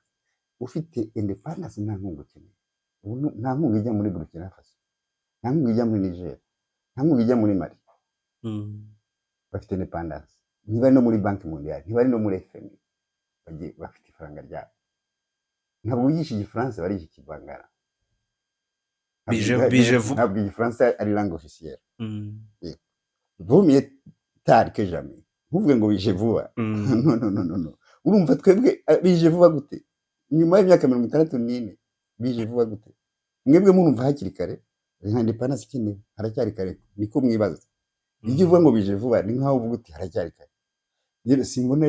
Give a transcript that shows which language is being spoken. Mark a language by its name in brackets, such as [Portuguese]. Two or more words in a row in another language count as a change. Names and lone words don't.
[Kinyarwanda] Ufite independence nta nkunga ukeneye. Nta nkunga ijya muri Burkina Faso, nta nkunga ijya muri Niger, nta nkunga ijya muri Mali. Bafite independence. Niba no muri Banki Mondiale, niba no muri FMI, bafite ifaranga ryabo. Ntabwo wigisha igifaransa bari ikivangara. Bije vuba. Ntabwo igifaransa ari [French] langue officielle. Vaut mieux tard que jamais. [Kinyarwanda] Uvuge ngo bije vuba. No. Urumva twebwe bije vuba gute? Nyuma y'imyaka 64 bije vuba gute? Mwebwe murumva hakiri kare, nta independence ikindi haracyari kare. Niko mwibaza. Iyo uvuga ngo bije vuba ni nkaho uvuga uti haracyari kare.